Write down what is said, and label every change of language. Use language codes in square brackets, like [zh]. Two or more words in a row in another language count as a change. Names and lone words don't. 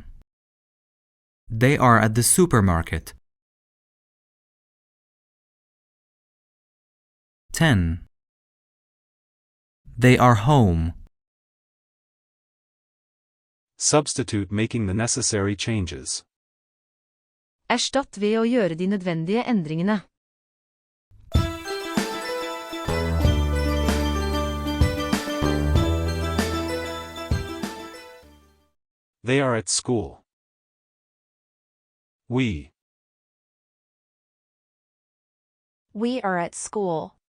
[en] They are at the supermarket. 10. They are home. Substitute making the necessary changes. [no] Erstatt ved å gjøre de nødvendige endringene. [en] They are at school. We are at school.